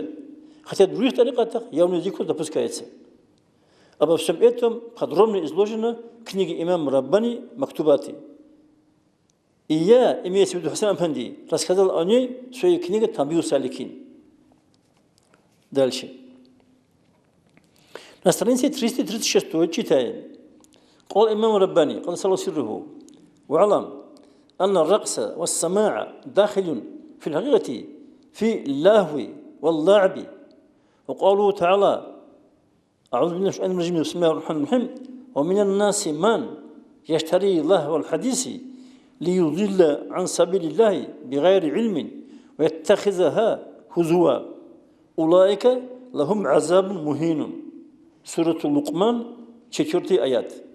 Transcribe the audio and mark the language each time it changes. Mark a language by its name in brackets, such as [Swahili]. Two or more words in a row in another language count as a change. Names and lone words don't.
[Russian] Хотя в других тарикатах явный зикр допускается. Обо всем этом подробно изложено в книге имама Раббани «Мактубаты». И я, имея в виду Хасан Афанди, рассказал о ней в своей книге «Тамбиу Саликин». Дальше. На странице 336 читаем. [Arabic] قال إمام رباني قال صلى سره وعلم أن الرقص والسماع داخل في الحقيقة في اللهو واللعب وقالوا تعالى أعوذ بالله من الشيطان الرجيم بسم الله الرحمن الرحيم ومن الناس من يشتري اللهو والحديث ليضل عن سبيل الله بغير علم ويتخذها هزوا أولئك لهم عذاب مهين سورة اللقمان 4 آيات